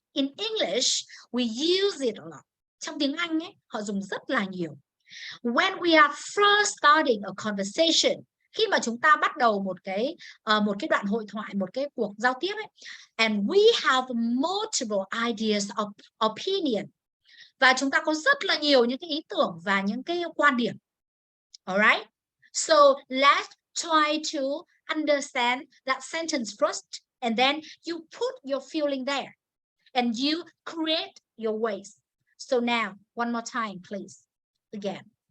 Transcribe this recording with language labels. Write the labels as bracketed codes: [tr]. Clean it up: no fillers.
[en] In English, we use it a lot. [vi] Trong tiếng Anh ấy, họ dùng rất là nhiều. [en] When we are first starting a conversation, [vi] khi mà chúng ta bắt đầu một cái đoạn hội thoại, một cái cuộc giao tiếp ấy, [en] and we have multiple ideas of opinion, [vi] và chúng ta có rất là nhiều những cái ý tưởng và những cái quan điểm. [en] Alright, so let's try to understand that sentence first, and then you put your feeling there and you create your ways. So now, one more time, please. again.